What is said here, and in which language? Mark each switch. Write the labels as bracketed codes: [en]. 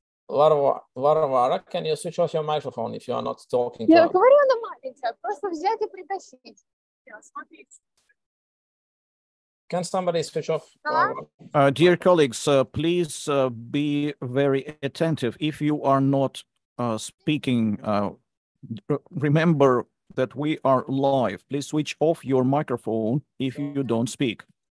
[en] Varvara, can you switch off your microphone if you are not talking? [ru] Я говорю, она маленькая, просто взять и притащить. [en] Can somebody switch off? Dear colleagues, please be very attentive. If you are not speaking, remember that we are live. Please switch off your microphone if you don't speak.